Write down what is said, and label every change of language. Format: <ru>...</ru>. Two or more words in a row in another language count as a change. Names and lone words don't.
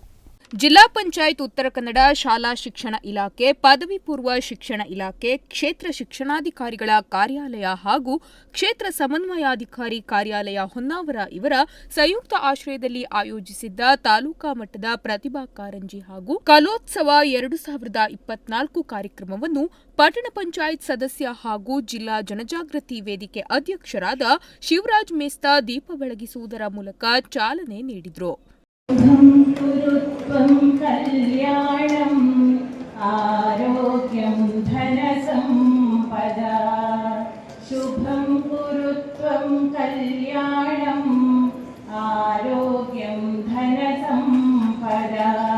<kn>ಜಿಲ್ಲಾ ಪಂಚಾಯತ್ ಉತ್ತರ ಕನ್ನಡ ಶಾಲಾ ಶಿಕ್ಷಣ ಇಲಾಖೆ, ಪದವಿ ಪೂರ್ವ ಶಿಕ್ಷಣ ಇಲಾಖೆ, ಕ್ಷೇತ್ರ ಶಿಕ್ಷಣಾಧಿಕಾರಿಗಳ ಕಾರ್ಯಾಲಯ ಹಾಗೂ ಕ್ಷೇತ್ರ ಸಮನ್ವಯಾಧಿಕಾರಿ ಕಾರ್ಯಾಲಯ ಹೊನ್ನಾವರ ಇವರ ಸಂಯುಕ್ತ ಆಶ್ರಯದಲ್ಲಿ ಆಯೋಜಿಸಿದ್ದ ತಾಲೂಕಾ ಮಟ್ಟದ ಪ್ರತಿಭಾ ಕಾರಂಜಿ ಹಾಗೂ ಕಲೋತ್ಸವ 2024 ಕಾರ್ಯಕ್ರಮವನ್ನು ಪಟ್ಟಣ ಪಂಚಾಯತ್ ಸದಸ್ಯ ಹಾಗೂ ಜಿಲ್ಲಾ ಜನಜಾಗೃತಿ ವೇದಿಕೆ ಅಧ್ಯಕ್ಷರಾದ ಶಿವರಾಜ್ ಮೇಸ್ತಾ ದೀಪ ಬೆಳಗಿಸುವುದರ ಮೂಲಕ ಚಾಲನೆ ನೀಡಿದರು.</kn> <sa>कल्याणम् आरोग्यं धनसम्पदा शुभं कुरु त्वं कल्याणम् आरोग्यं धनसम्पदा</sa>